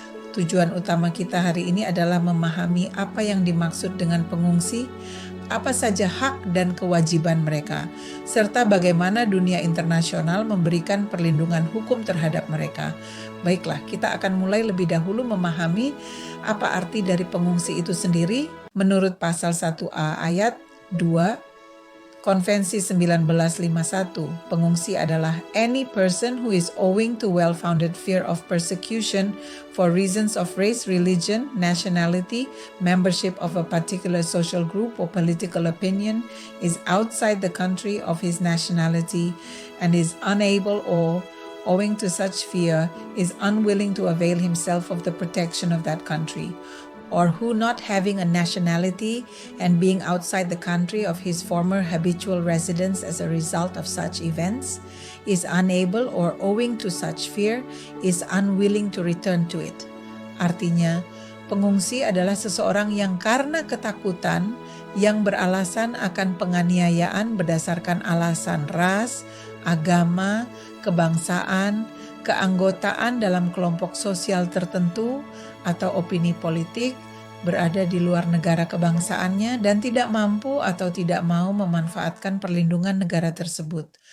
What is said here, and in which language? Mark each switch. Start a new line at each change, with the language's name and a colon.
Indonesian: Tujuan utama kita hari ini adalah memahami apa yang dimaksud dengan pengungsi, apa saja hak dan kewajiban mereka, serta bagaimana dunia internasional memberikan perlindungan hukum terhadap mereka. Baiklah, kita akan mulai lebih dahulu memahami apa arti dari pengungsi itu sendiri. Menurut pasal 1A ayat 2 Konvensi 1951, pengungsi adalah
English: any person who is owing to well-founded fear of persecution for reasons of race, religion, nationality, membership of a particular social group or political opinion, is outside the country of his nationality, and is unable or, owing to such fear, is unwilling to avail himself of the protection of that country, or who, not having a nationality and being outside the country of his former habitual residence as a result of such events, is unable or owing to such fear, is unwilling to return to it.
Indonesian: Artinya, pengungsi adalah seseorang yang karena ketakutan yang beralasan akan penganiayaan berdasarkan alasan ras, agama, kebangsaan, keanggotaan dalam kelompok sosial tertentu, atau opini politik, berada di luar negara kebangsaannya dan tidak mampu atau tidak mau memanfaatkan perlindungan negara tersebut,